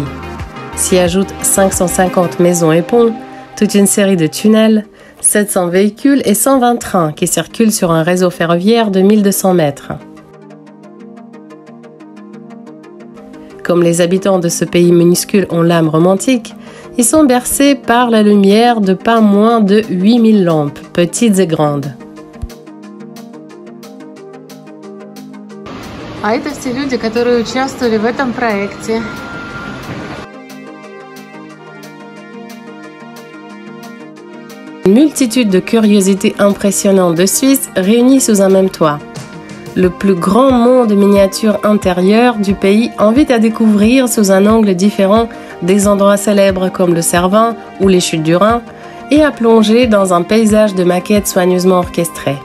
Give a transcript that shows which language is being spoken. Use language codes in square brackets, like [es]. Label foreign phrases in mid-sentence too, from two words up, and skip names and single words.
[fr] S'y ajoutent 550 maisons et ponts, toute une série de tunnels, 700 véhicules et 120 trains qui circulent sur un réseau ferroviaire de 1200 mètres. Comme les habitants de ce pays minuscule ont l'âme romantique, ils sont bercés par la lumière de pas moins de 8000 lampes, petites et grandes. [ru] А это все люди, которые участвовали в этом проекте. [fr] Une multitude de curiosités impressionnantes de Suisse réunies sous un même toit. Le plus grand monde miniature intérieur du pays invite à découvrir sous un angle différent des endroits célèbres comme le Cervin ou les chutes du Rhin et à plonger dans un paysage de maquettes soigneusement orchestrées.